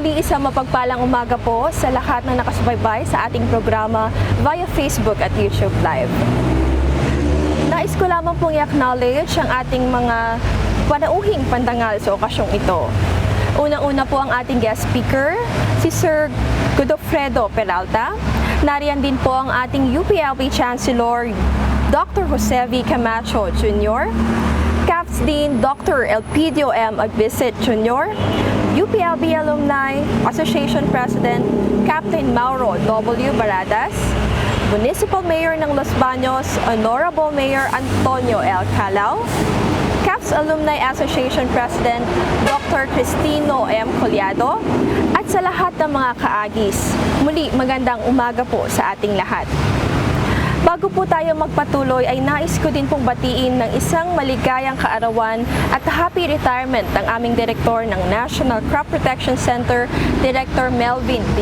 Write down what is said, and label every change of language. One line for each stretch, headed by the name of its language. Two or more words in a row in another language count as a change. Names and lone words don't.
Filipino: Isang mapagpalang umaga po sa lahat na nakasubaybay sa ating programa via Facebook at YouTube Live. Nais ko lamang pong i-acknowledge ang ating mga panauhing pandangal sa okasyong ito. Unang-una po ang ating guest speaker, si Sir Godofredo Peralta. Nariyan din po ang ating UPLB Chancellor, Dr. Jose V. Camacho Jr., CAFS Dean Dr. Elpidio M. Agbisit Jr., UPLB Alumni Association President Captain Mauro W. Baradas, Municipal Mayor ng Los Baños, Honorable Mayor Antonio L. Calao, CAFS Alumni Association President Dr. Cristino M. Collado, at sa lahat ng mga kaagis, muli magandang umaga po sa ating lahat. Bago po tayo magpatuloy ay nais ko din pong batiin ng isang maligayang kaarawan at
English: happy retirement
Filipino: ng aming direktor ng National Crop Protection Center, Director Melvin D.